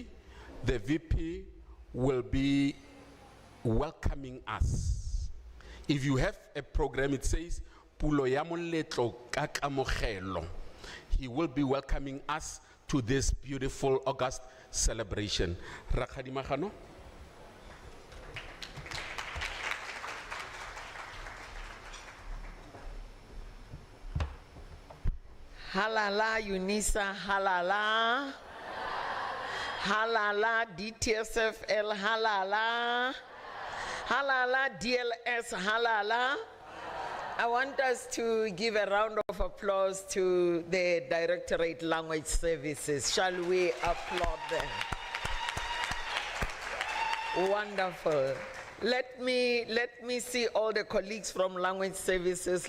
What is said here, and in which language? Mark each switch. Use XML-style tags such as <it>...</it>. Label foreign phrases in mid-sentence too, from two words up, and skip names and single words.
<en>The VP will be welcoming us. If you have a program, it says,</en> <tn>Pulo ya moletlo ka kamogelo.</tn> <en>He will be welcoming us to this beautiful August celebration. Rakgadi Magano. Halala Unisa, halala. Halala DTSFL, halala. Halala DLS, halala. I want us to give a round of applause to the Directorate Language Services. Shall we applaud them? Wonderful. Let me see all the colleagues from Language Services.</en>